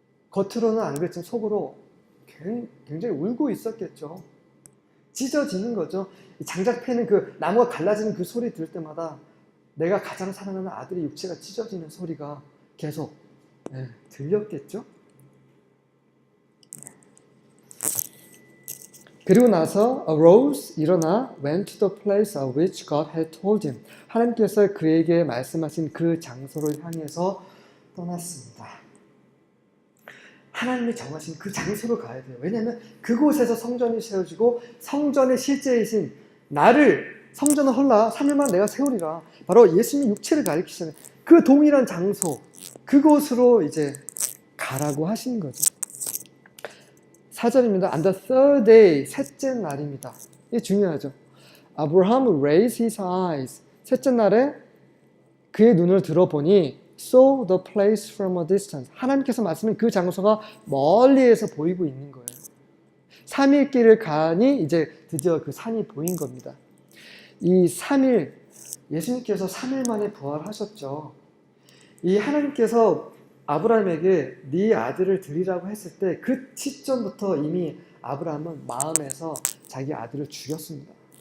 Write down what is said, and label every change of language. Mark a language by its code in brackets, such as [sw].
[ko] 겉으로는 안 그랬지만 속으로 굉장히 울고 있었겠죠. 찢어지는 거죠. 장작 패는 나무가 갈라지는 그 소리 들을 때마다 내가 가장 사랑하는 아들의 육체가 찢어지는 소리가 계속 들렸겠죠. 그리고 나서 [en] arose, [ko] 일어나 [en] went to the place of which God had told him. [ko] 하나님께서 그에게 말씀하신 그 장소를 향해서 떠났습니다. 하나님이 정하신 그 장소로 가야 돼요. 왜냐하면 그곳에서 성전이 세워지고 성전의 실제이신 성전을 헐라 3일만 내가 세우리라. 바로 예수님의 육체를 가리키시는 그 동일한 장소, 그곳으로 이제 가라고 하시는 거죠. 4절입니다. [en] On the third day, [ko] 셋째 날입니다. 이게 중요하죠. [en] Abraham raised his eyes. [ko] 셋째 날에 그의 눈을 들어보니 [en] saw the place from a distance. [ko] 하나님께서 말씀은 그 장소가 멀리에서 보이고 있는 거예요. 3일 길을 가니 이제 드디어 그 산이 보인 겁니다. 이 3일, 예수님께서 3일 만에 부활하셨죠. 이 하나님께서 아브라함에게 네 아들을 드리라고 했을 때 그 시점부터 이미 아브라함은 마음에서 자기 아들을 죽였습니다.